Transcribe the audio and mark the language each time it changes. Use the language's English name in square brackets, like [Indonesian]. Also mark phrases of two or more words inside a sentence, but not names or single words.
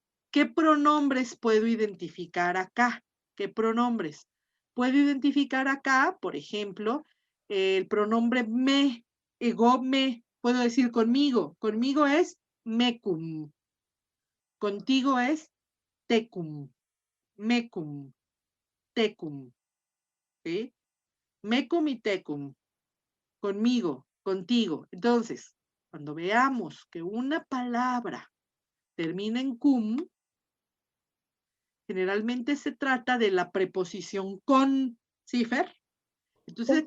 [Spanish] ¿Qué pronombres puedo identificar acá? ¿Qué pronombres? Puedo identificar acá, por ejemplo, el pronombre me, [Latin] ego me, [Spanish] puedo decir conmigo. Conmigo es mecum. Contigo es tecum. [Latin] Mecum, tecum. ¿Sí? [Spanish] Mecum y tecum. Conmigo, contigo. Entonces, cuando veamos que una palabra termina en cum, generalmente se trata de la preposición con, ¿sí, Fer? Entonces Sí.